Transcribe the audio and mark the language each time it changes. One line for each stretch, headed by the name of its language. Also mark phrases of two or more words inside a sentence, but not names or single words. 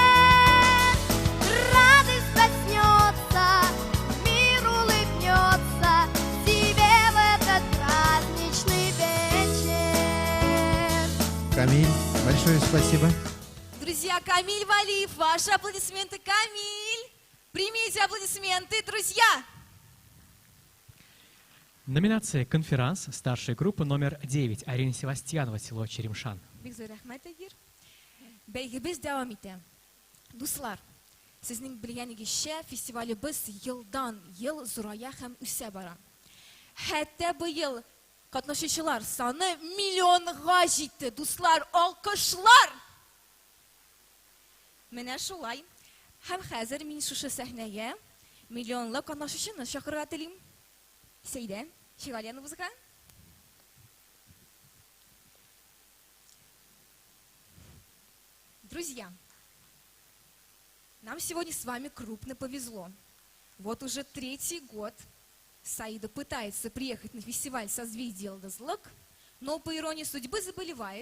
Russian: Радость проснется, мир улыбнется тебе в этот праздничный вечер. Камиль, большое спасибо. Друзья, Камиль Валиев, ваши аплодисменты, Камиль! Примите аплодисменты, друзья! Номинация «Конферанс», старшая группа номер 9. Арина Севастьянова, село Черемшан.
Tatar: Бик зор рәхмәт, Әгир. Бәйгебез дәвам итә. Дуслар, сезнең белгәнегезчә, фестивалебез елдан-ел зурая һәм үсә бара. Хәтта быел катнашучылар саны миллионга җитте. Дуслар, алкышлар! Менә шулай. Һәм хәзер мин шушы сәхнәгә миллионлап катнашучыны чакырырга телим. Сәйдә, чыгар яныбызга.
Russian: Друзья, нам сегодня с вами крупно повезло. Вот уже 3-й год Саида пытается приехать на фестиваль «Созвездие Елдызлык», но по иронии судьбы заболевает.